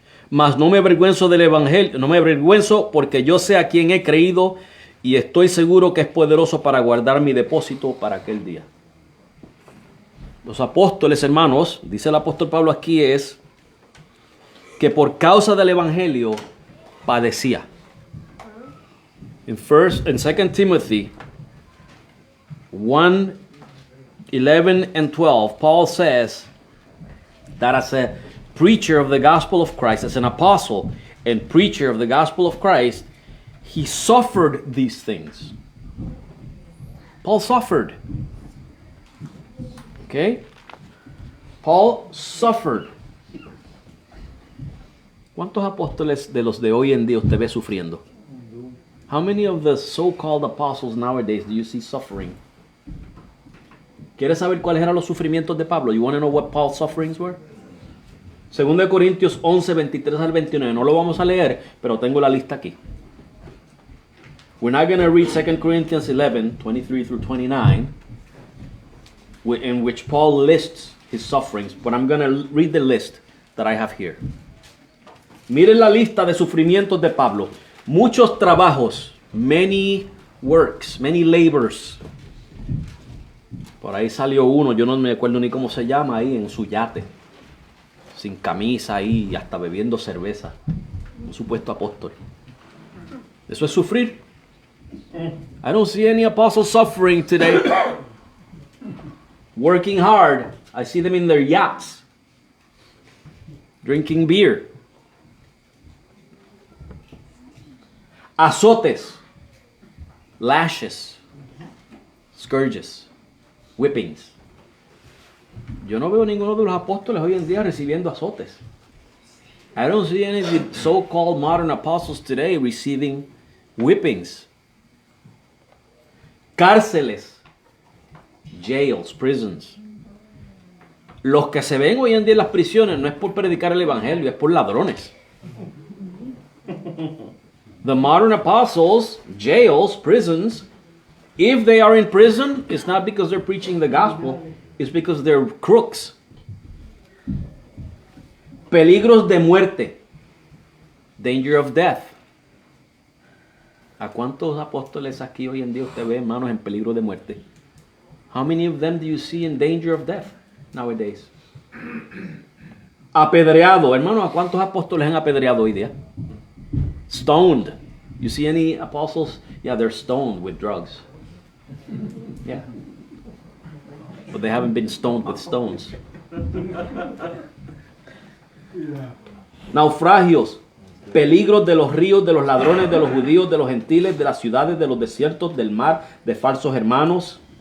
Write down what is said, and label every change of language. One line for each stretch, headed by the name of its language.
Spanish: Mas no me avergüenzo del evangelio, no me avergüenzo porque yo sé a quién he creído y estoy seguro que es poderoso para guardar mi depósito para aquel día. Los apóstoles, hermanos, dice el apóstol Pablo aquí, es que por causa del evangelio padecía.
English: En 2 Timothy 1, 11 and 12, Paul says that as a preacher of the gospel of Christ, as an apostle and preacher of the gospel of Christ, he suffered these things. Paul suffered. Okay? Paul suffered.
Spanish: ¿Cuántos apóstoles de los de hoy en día usted ve sufriendo?
English: How many of the so-called apostles nowadays do you see suffering?
Spanish: ¿Quieres saber cuáles eran los sufrimientos de Pablo?
English: You want to know what Paul's sufferings were?
Spanish: 2 Corintios 11, 23 al 29. No lo vamos a leer, pero tengo la lista aquí.
English: We're not going to read 2 Corinthians 11, 23 through 29, in which Paul lists his sufferings, but I'm going to read the list that I have here.
Spanish: Miren la lista de sufrimientos de Pablo. Muchos trabajos,
English: many works, many labors.
Spanish: Por ahí salió uno, yo no me acuerdo ni cómo se llama, ahí en su yate, sin camisa ahí y hasta bebiendo cerveza. Un supuesto apóstol. Eso es sufrir.
English: I don't see any apostles suffering today. Working hard. I see them in their yachts. drinking beer. Azotes, lashes, scourges, whippings.
Spanish: Yo no veo ninguno de los apóstoles hoy en día recibiendo azotes.
English: I don't see any of the so-called modern apostles today receiving whippings. Cárceles, jails, prisons.
Spanish: Los que se ven hoy en día en las prisiones no es por predicar el evangelio, es por ladrones.
English: The modern apostles, jails, prisons, if they are in prison, it's not because they're preaching the gospel, it's because they're crooks.
Spanish: Peligros de muerte,
English: danger of death.
Spanish: ¿A cuántos apóstoles aquí hoy en día usted ve, hermanos, en peligro de muerte?
English: How many of them do you see in danger of death nowadays?
Spanish: Apedreado, hermano, ¿a cuántos apóstoles han apedreado hoy día?
English: Stoned. You see any apostles? Yeah, they're stoned with drugs. Yeah. But they haven't been stoned with stones.
Spanish: Naufragios, peligros de los ríos, de los ladrones, de los judíos, de los gentiles, de las ciudades, de los desiertos, del mar, de falsos hermanos.